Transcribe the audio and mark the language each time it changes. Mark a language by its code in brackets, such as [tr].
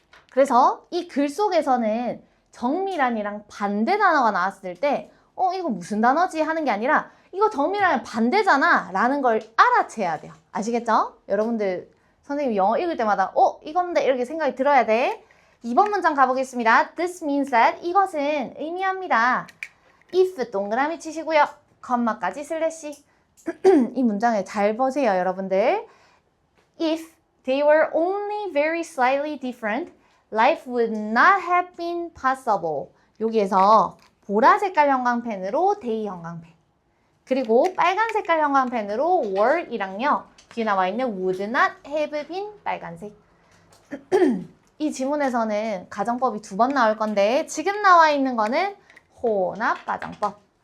[ko] 그래서 이 글 속에서는 정밀한이랑 반대 단어가 나왔을 때 이거 무슨 단어지? 하는 게 아니라 이거 정밀한이랑 반대잖아 라는 걸 알아채야 돼요. 아시겠죠? 여러분들 선생님 영어 읽을 때마다 이건데 이렇게 생각이 들어야 돼. 2번 문장 가보겠습니다. [en] This means that [ko] 이것은 의미합니다. if 동그라미 치시고요. 컴마까지 슬래시. 이 문장을 잘 보세요, 여러분들. [en] If they were only very slightly different, life would not have been possible. [ko] 여기에서 보라 색깔 형광펜으로 데이 형광펜, 그리고 빨간 색깔 형광펜으로 were이랑요, 뒤에 나와 있는 [en] would not have been [ko] 빨간색. 이 지문에서는 가정법이 2번 나올 건데 지금 나와 있는 거는 혼합 가정법.